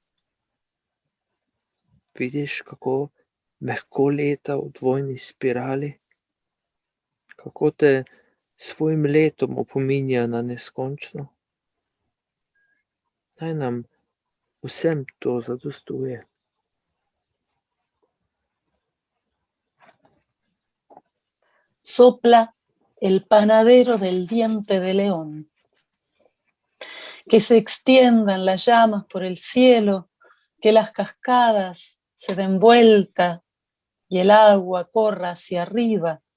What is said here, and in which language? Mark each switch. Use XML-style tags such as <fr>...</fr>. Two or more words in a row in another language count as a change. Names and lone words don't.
<sl>Vidiš, kako mehko leta v dvojni spirali, kako te svojim letom opominja na neskončno. Naj nam vsem to zadostuje.</sl> <es>Sopla el panadero del diente de león. Que se extiendan las llamas por el cielo, que las cascadas se den vuelta y el agua corra hacia arriba.</es>